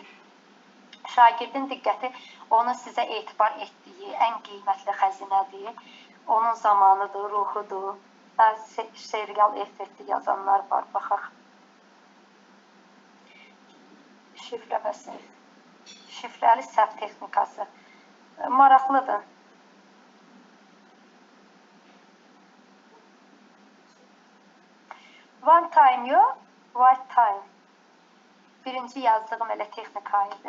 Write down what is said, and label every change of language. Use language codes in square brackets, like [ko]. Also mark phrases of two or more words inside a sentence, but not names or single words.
[az] Şagirdin diqqəti onun sizə etibar etdiyi ən qiymətli xəzinədir. Onun zamanıdır, ruhudur. Serial effekti yazanlar var, baxaq. Şifrəli səhv texnikası. Maraqlıdır. [en] One time yox, white time. [az] Birinci yazdığım elə texnika idi.